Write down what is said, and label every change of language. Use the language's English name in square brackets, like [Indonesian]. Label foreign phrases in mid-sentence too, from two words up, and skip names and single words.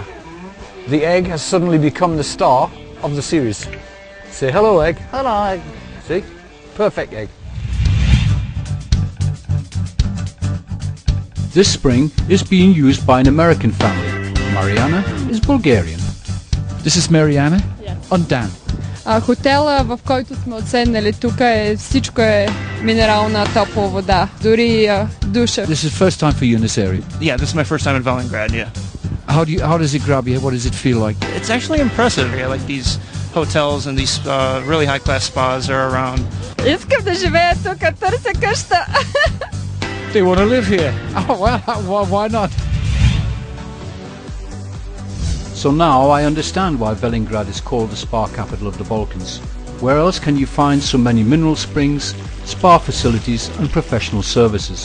[English] The egg has suddenly become the star of the series. Say hello egg, hello egg. See? Perfect egg. This spring is being used by an American family. Mariana is Bulgarian. This is Mariana? Yes. On Dan. [Bulgarian] Хотела, в който сме отседнали тук, всичко е минерална топла вода, дори душа. [English] This is first time for you in this area. Yeah, this is my first time in Velingrad, yeah. How does it grab you? What does it feel like? It's actually impressive. Yeah, like these hotels and these really high-class spas are around. [Bulgarian] Искам да живея тук, търся къща. [English] They want to live here. Oh, well, why not? So now I understand why Velingrad is called the spa capital of the Balkans. Where else can you find so many mineral springs, spa facilities and professional services?